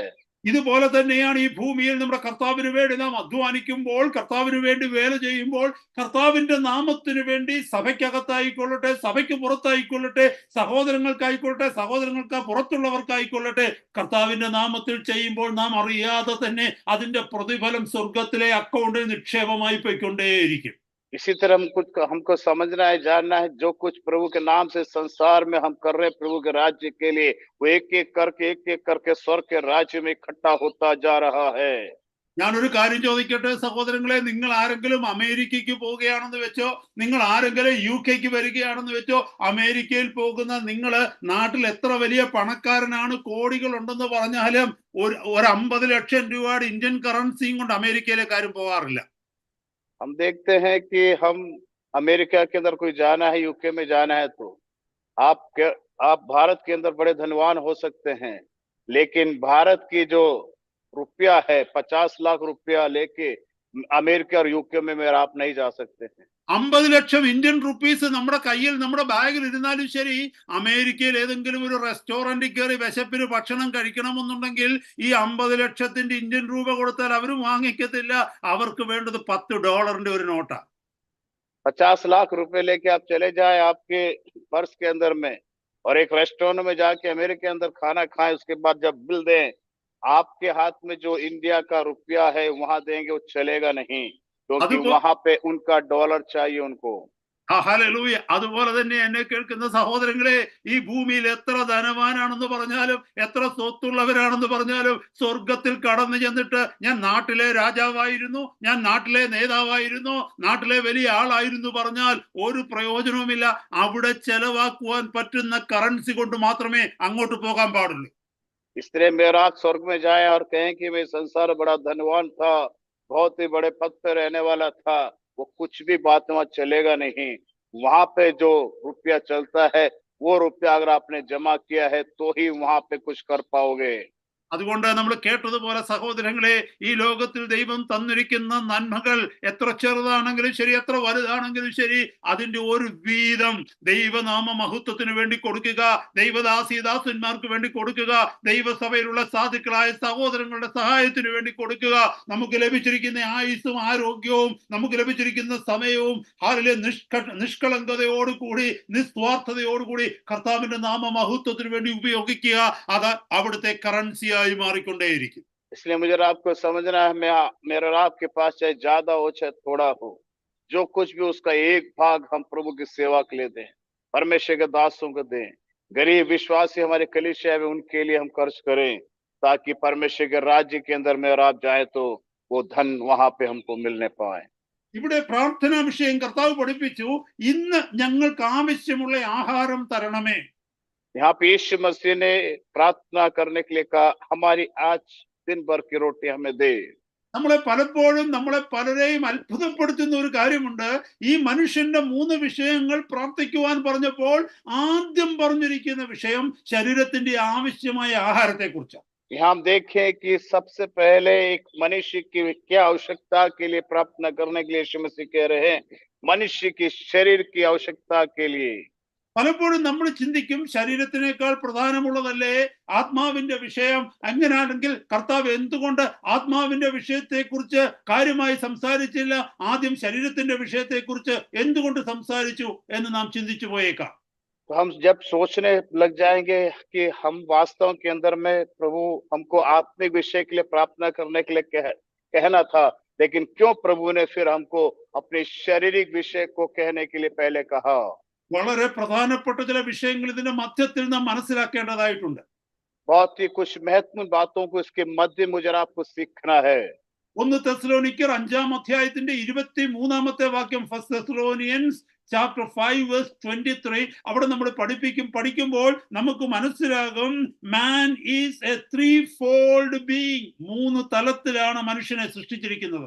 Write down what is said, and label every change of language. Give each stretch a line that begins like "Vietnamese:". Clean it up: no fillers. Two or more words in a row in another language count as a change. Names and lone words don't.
Malayalam: ഇതുപോലെ തന്നെയാണ് ഈ ഭൂമിയിൽ നമ്മുടെ കർത്താവിന് വേണ്ടി നാം അധ്വാനിക്കുമ്പോൾ, കർത്താവിന് വേണ്ടി വേല ചെയ്യുമ്പോൾ, കർത്താവിന്റെ നാമത്തിന് വേണ്ടി സഭയ്ക്കകത്തായിക്കൊള്ളട്ടെ, സഭയ്ക്ക് പുറത്തായിക്കൊള്ളട്ടെ, സഹോദരങ്ങൾക്കായിക്കൊള്ളട്ടെ, സഹോദരങ്ങൾക്ക് പുറത്തുള്ളവർക്കായിക്കൊള്ളട്ടെ, കർത്താവിന്റെ നാമത്തിൽ ചെയ്യുമ്പോൾ നാം അറിയാതെ തന്നെ അതിന്റെ പ്രതിഫലം സ്വർഗത്തിലെ അക്കൗണ്ടിൽ നിക്ഷേപമായി പോയിക്കൊണ്ടേയിരിക്കും.
Hindi: इसी तरह हमको समझना है, जानना है, जो कुछ प्रभु के नाम से संसार में हम कर रहे हैं प्रभु के राज्य के लिए, वो एक एक करके स्वर्ग के राज्य में इकट्ठा होता जा रहा है।
Malayalam: ഞാനൊരു കാര്യം ചോദിക്കട്ടെ സഹോദരങ്ങളെ, നിങ്ങൾ ആരെങ്കിലും അമേരിക്കയ്ക്ക് പോവുകയാണെന്ന് വെച്ചോ, നിങ്ങൾ ആരെങ്കിലും UK വരികയാണെന്ന് വെച്ചോ, അമേരിക്കയിൽ പോകുന്ന നിങ്ങള് നാട്ടിൽ എത്ര വലിയ പണക്കാരനാണ്, കോടികൾ ഉണ്ടെന്ന് പറഞ്ഞാലും ഒരു 50 ലക്ഷം രൂപയുടെ ഇന്ത്യൻ കറൻസിയും കൊണ്ട് അമേരിക്കയിലേക്ക് ആരും പോകാറില്ല.
Hindi: हम देखते हैं कि हम अमेरिका के अंदर कोई जाना है, यूके में जाना है, तो आप भारत के अंदर बड़े धनवान हो सकते हैं, लेकिन भारत की जो रुपया है 50 लाख रुपया लेके अमेरिका और यूके में मेरा आप नहीं जा सकते हैं।
Malayalam: 50 ലക്ഷം
English: Indian rupees
Malayalam: നമ്മുടെ കയ്യിൽ, നമ്മുടെ ബാഗിൽ ഇരുന്നാലും ശരി, അമേരിക്കയിൽ ഏതെങ്കിലും ഒരു റെസ്റ്റോറന്റിൽ കയറി വിശപ്പിന് ഭക്ഷണം കഴിക്കണമെന്നുണ്ടെങ്കിൽ ഈ 50 ലക്ഷത്തിന്റെ ഇന്ത്യൻ രൂപ കൊടുത്താൽ അവരും വാങ്ങിക്കത്തില്ല. അവർക്ക് വേണ്ടത് $10 ഒരു നോട്ടാ.
Hindi: 50 लाख रुपए लेके आप चले जाए आपके पर्स के अंदर में और एक रेस्टोरेंट में जाके अमेरिका के अंदर खाना खाएं, उसके बाद जब बिल दें, आपके हाथ में जो इंडिया का रुपया है वहां देंगे, वो चलेगा नहीं, क्योंकि वहां पे उनका डॉलर चाहिए उनको।
Malayalam: ഹല്ലേലൂയ. അതുപോലെ തന്നെ എന്നെ കേൾക്കുന്ന സഹോദരങ്ങളെ, ഈ ഭൂമിയിൽ എത്ര ധനവാനാണെന്ന് പറഞ്ഞാലും, എത്ര സ്വത്തുള്ളവരാണെന്ന് പറഞ്ഞാലും, സ്വർഗത്തിൽ കടന്നു ചെന്നിട്ട് ഞാൻ നാട്ടിലെ രാജാവായിരുന്നു, ഞാൻ നാട്ടിലെ നേതാവായിരുന്നു, നാട്ടിലെ വലിയ ആളായിരുന്നു പറഞ്ഞാൽ ഒരു പ്രയോജനവുമില്ല. അവിടെ ചെലവാക്കുവാൻ പറ്റുന്ന കറൻസി കൊണ്ട് മാത്രമേ അങ്ങോട്ട് പോകാൻ പാടുള്ളൂ.
Hindi: इसलिए मेरा स्वर्ग में जाए और कहें कि मैं संसार बड़ा धनवान था, बहुत ही बड़े पद पे रहने वाला था, वो कुछ भी बात वहां चलेगा नहीं। वहां पे जो रुपया चलता है वो रुपया अगर आपने जमा किया है तो ही वहां पे कुछ कर पाओगे।
Malayalam: അതുകൊണ്ട് നമ്മൾ കേട്ടതുപോലെ സഹോദരങ്ങളെ, ഈ ലോകത്തിൽ ദൈവം തന്നിരിക്കുന്ന നന്മകൾ എത്ര ചെറുതാണെങ്കിലും ശരി, എത്ര വലുതാണെങ്കിലും ശരി, അതിന്റെ ഒരു വീതം ദൈവനാമ മഹത്വത്തിന് വേണ്ടി കൊടുക്കുക, ദൈവദാസിദാസന്മാർക്ക് വേണ്ടി കൊടുക്കുക, ദൈവസഭയിലുള്ള സാധുക്കളായ സഹോദരങ്ങളുടെ സഹായത്തിന് വേണ്ടി കൊടുക്കുക. നമുക്ക് ലഭിച്ചിരിക്കുന്ന ആയുസ്സും ആരോഗ്യവും നമുക്ക് ലഭിച്ചിരിക്കുന്ന സമയവും ഹാലിലെ നിഷ്കളങ്കതയോടുകൂടി നിസ്വാർത്ഥതയോടുകൂടി കർത്താവിന്റെ നാമ മഹത്വത്തിന് വേണ്ടി ഉപയോഗിക്കുക. അത് അവിടുത്തെ കറൻസിയായി മാറിക്കൊണ്ടേയിരിക്കും.
Hindi: इसलिए मुझे आपको समझना है, मैं मेरे और आपके पास चाहे ज्यादा हो चाहे थोड़ा हो, जो कुछ भी उसका एक भाग हम प्रभु की सेवा के लिए दें, परमेश्वर के दासों को दें, गरीब विश्वासी हमारे कलीसिया में उनके लिए हम खर्च करें, ताकि परमेश्वर के राज्य के अंदर में और आप जाए तो वो धन वहां पे हमको मिलने पाए.
Malayalam: ഇവിടെ പ്രാർത്ഥനാ വിഷയം കർത്താവ് പഠിപ്പിച്ചു, ഇന്ന് ഞങ്ങൾക്ക് ആവശ്യമുള്ള ആഹാരം തരണമേ.
Hindi: यहाँ पे यीशु मसीह ने प्रार्थना करने के लिए कहा, हमारी आज दिन भर की रोटी हमें दे.
Malayalam: നമ്മളെ പലരെയും അത്ഭുതപ്പെടുത്തുന്ന ഒരു കാര്യമുണ്ട്. ഈ മനുഷ്യന്റെ 3 വിഷയങ്ങൾ പ്രാർത്ഥിക്കുവാൻ പറഞ്ഞപ്പോൾ ആദ്യം പറഞ്ഞിരിക്കുന്ന വിഷയം ശരീരത്തിന്റെ ആവശ്യമായ ആഹാരത്തെ കുറിച്ചാണ്.
Hindi: यहाँ हम देखें कि सबसे पहले एक मनुष्य की क्या आवश्यकता के लिए प्रार्थना करने के लिए यीशु मसीह कह रहे हैं, मनुष्य की शरीर की आवश्यकता के लिए.
Malayalam: പലപ്പോഴും നമ്മൾ ചിന്തിക്കും, ശരീരത്തിനേക്കാൾ പ്രധാനമുള്ളതല്ലേ ആത്മാവിന്റെ വിഷയം? അങ്ങനെയാണെങ്കിൽ കർത്താവ് എന്തുകൊണ്ട് ആത്മാവിന്റെ വിഷയത്തെക്കുറിച്ച് കാര്യമായി സംസാരിച്ചില്ല, ആദ്യം ശരീരത്തിന്റെ വിഷയത്തെക്കുറിച്ച് എന്തുകൊണ്ട് സംസാരിച്ചു എന്ന് നാം ചിന്തിച്ചു പോയേക്കാം.
Hindi: तो हम जब सोचने लग जाएंगे कि हम वास्तव के अंदर में प्रभु हमको आत्मिक विषय के लिए प्रार्थना करने के लिए कहना था, लेकिन क्यों प्रभु ने फिर हमको अपने शारीरिक विषय को कहने के लिए पहले कहा?
Malayalam: വളരെ പ്രധാനപ്പെട്ട ചില വിഷയങ്ങൾ ഇതിന്റെ മധ്യത്തിൽ നാം മനസ്സിലാക്കേണ്ടതായിട്ടുണ്ട്.
Hindi: बहुत ही कुछ महत्वपूर्ण बातों को इसके मध्य मुझे आपको सीखना है.
Malayalam: 1 തെസ്സലോനിക്കർ 5-ാം അധ്യായത്തിന്റെ 23-ാമത്തെ വാക്യം,
English: First Thessalonians chapter 5 verse 23,
Malayalam: അവിടെ നമ്മൾ പഠിക്കുമ്പോൾ നമുക്ക് മനസ്സിലാകും,
English: man is a 3-fold being.
Malayalam: 3 തലത്തിലാണ് മനുഷ്യനെ സൃഷ്ടിച്ചിരിക്കുന്നത്.